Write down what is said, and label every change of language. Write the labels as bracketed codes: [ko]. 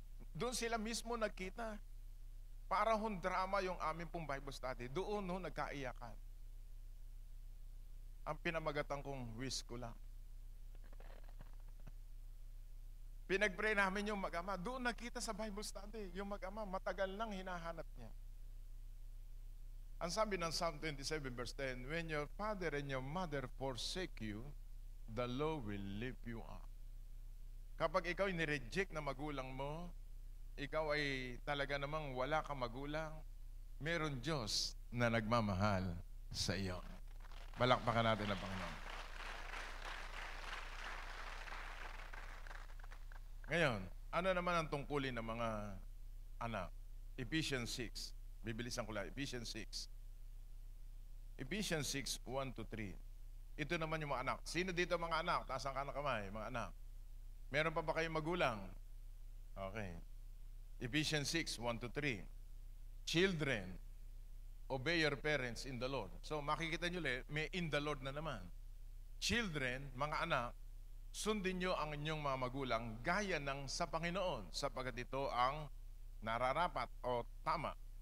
[tl] Doon sila mismo nagkita. Para hong drama yung aming pong Bible study. Doon nagkaiyakan. Ang pinamagatan kong wish ko lang. Pinag-pray namin yung mag-ama. Doon nakita sa Bible study. Yung mag-ama, matagal nang hinahanap niya. Ang sabi ng [en] Psalm 27 verse 10, when your father and your mother forsake you, the Lord will lift you up. [tl] Kapag ikaw nireject na magulang mo, ikaw ay talaga namang wala kang magulang, meron Diyos na nagmamahal sa iyo. Palakpakan natin ang Panginoon. Ngayon, ano naman ang tungkulin ng mga anak? Ephesians 6. Bibilisan ko lang. Ephesians 6. Ephesians 6, 1-3. Ito naman yung mga anak. Sino dito mga anak? Taas ang kanang kamay, mga anak. Meron pa ba kayong magulang? Okay. Ephesians 6, 1-3. [en] Children, obey your parents in the Lord. [tl] So makikita nyo may [en] in the Lord [tl] na naman. Children, mga anak, sundin nyo ang inyong mga magulang gaya ng sa Panginoon, sapagkat ito ang nararapat o tama.